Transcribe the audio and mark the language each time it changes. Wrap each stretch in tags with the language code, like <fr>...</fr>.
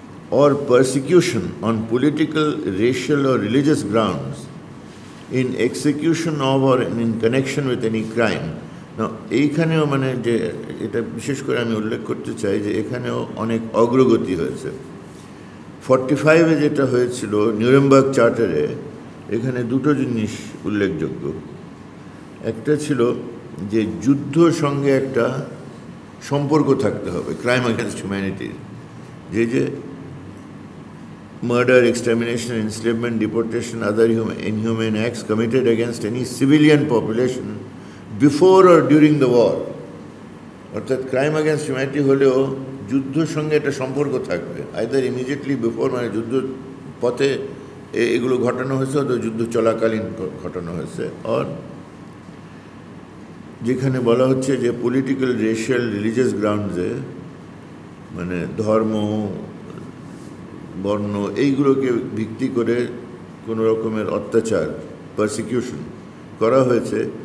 <en>or persecution on political, racial or religious grounds in execution of or in connection with any crime.</en> <bn>Now এইখানেও মানে যে এটা বিশেষ করে আমি উল্লেখ করতে চাই যে এখানেও অনেক অগ্রগতি হয়েছে। 45-এ যেটা হয়েছিল নিউরেমবার্গ চার্টারে, এখানে দুটো জিনিস উল্লেখযোগ্য। একটা ছিল যে যুদ্ধর সঙ্গে একটা সম্পর্ক থাকতে হবে</bn> <en>Crime against হিউম্যানিটির, যে murder, extermination, enslavement, deportation, other inhumane acts committed against any civilian population before or during the war.</en> <bn>অর্থাৎ ক্রাইম এগেনস্ট হিউম্যানিটি হলেও যুদ্ধের সঙ্গে একটা সম্পর্ক থাকবে,</bn> <en>either immediately before,</en> <bn>মানে যুদ্ধ পথে এগুলো ঘটানো হয়েছে, অথবা যুদ্ধ চলাকালীন ঘটানো হয়েছে, আর যেখানে বলা হচ্ছে যে পলিটিক্যাল, রেশিয়াল, রিলিজিয়াস গ্রাউন্ডসে, মানে ধর্ম, বর্ণ, এইগুলোকে ভিত্তি করে কোনো রকমের অত্যাচার, পারসিকিউশন করা হয়েছে</bn>